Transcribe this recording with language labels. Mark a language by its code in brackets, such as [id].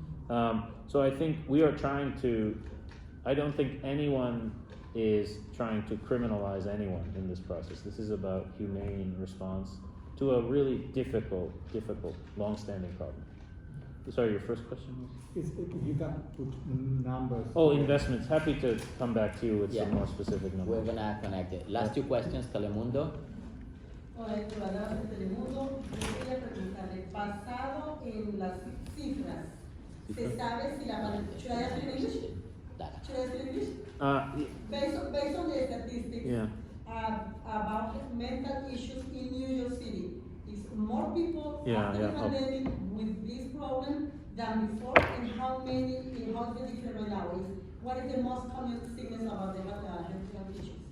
[en] So I think we are trying to, I don't think anyone is trying to criminalize anyone in this process. This is about humane response to a really difficult, long-standing problem. Sorry, your first question was? If you can put numbers. Oh, investments. Happy to come back to you with Yeah. some more specific numbers. We're gonna connect it. Last two questions, Telemundo. [es] Hola, ciudadanos de Telemundo. Yo quería preguntarle, basado en las cifras, ¿se sabe si la [en] should I ask in English? Should I ask in English? Based on the statistics about mental issues in New York City, is more people after the pandemic with this problem than before, and how is the difference right now? What is the most common sickness about the mental health issues?